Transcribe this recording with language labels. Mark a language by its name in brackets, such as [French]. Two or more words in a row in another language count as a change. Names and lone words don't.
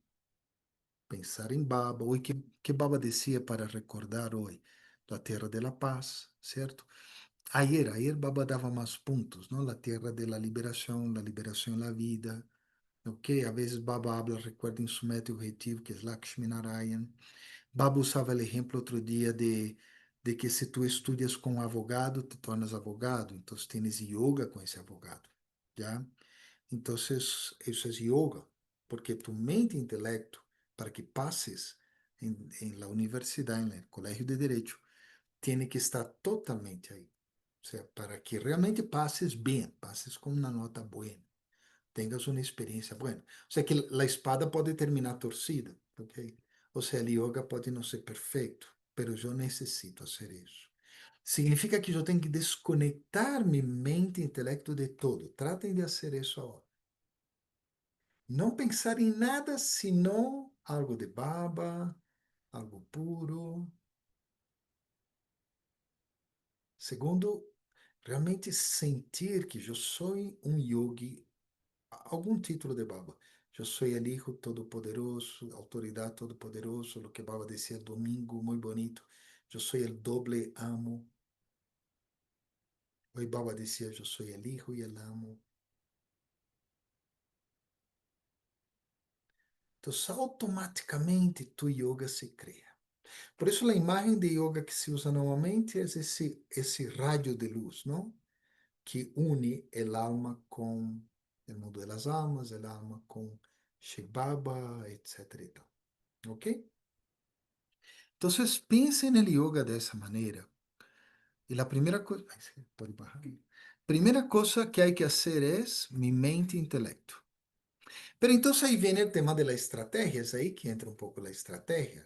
[Portuguese] Pensar em [Spanish] Baba, o que Baba decía para recordar hoy, la tierra de la paz, ¿cierto? Ayer Baba daba más puntos, ¿no? La tierra de la liberación en la vida, ¿ok? A veces Baba habla, recuerda en su método objetivo, que es Lakshmi Narayan. [Portuguese] Baba usava o exemplo outro dia de que se tu estudas com um advogado, te tornas advogado, então tens yoga com esse advogado, já? Então, isso é yoga, porque tu mente e intelecto, para que passes em la universidade, no colégio de direito, tem que estar totalmente aí. [Spanish] O sea, [Portuguese] para que realmente passes bem, passes com uma nota boa, [Spanish] tengas una experiencia buena. O sea que la espada puede terminar torcida, ¿ok? O sea, el yoga puede no ser perfecto, pero yo necesito hacer eso. Significa que yo tengo que desconectar mi mente e intelecto de todo. Tratem de hacer eso ahora. [Portuguese] Não pensar em nada senão algo de baba, algo puro. Segundo, realmente sentir que eu sou um yogi, algum título de baba. Eu sou o [Spanish] Hijo Todopoderoso, [Portuguese] autoridade todopoderoso, o que Baba dizia domingo, muito bonito. Eu sou o doble amo. Hoy Baba dizia, eu sou o Hijo e o amo. Então, automaticamente tu yoga se cria. Por isso, a imagem de yoga que se usa normalmente é esse raio de luz, não? [Spanish] Que une el alma [Portuguese] com o mundo das almas, [Spanish] el alma com Shiv Baba, etc. [Portuguese] E tal. ¿Ok? [Spanish] Entonces, piensa en el yoga de esa manera. Y la primera cosa, primera cosa que hay que hacer es mi mente e intelecto. Pero entonces ahí viene el tema de la estrategia, es ahí que entra un poco la estrategia.